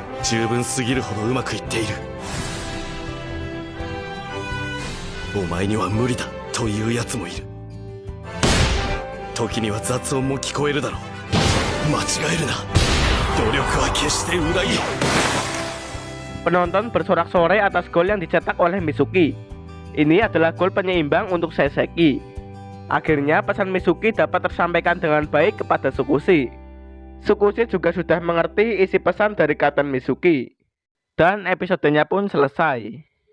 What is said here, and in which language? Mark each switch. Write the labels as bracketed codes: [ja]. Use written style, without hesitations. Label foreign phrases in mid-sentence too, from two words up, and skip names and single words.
[ja] 十分すぎるほどうまくいっている。お前には無理だというやつもいる。時には雑音も聞こえるだろう。間違えるな。努力は決して裏切る。 [id] Penonton bersorak-sorai atas gol yang dicetak oleh Mizuki. Ini adalah gol penyeimbang untuk Saseki. Akhirnya pesan Mizuki dapat tersampaikan dengan baik kepada Tsukushi. Tsukushi juga sudah mengerti isi pesan dari Kapten Mizuki. Dan episodenya pun selesai.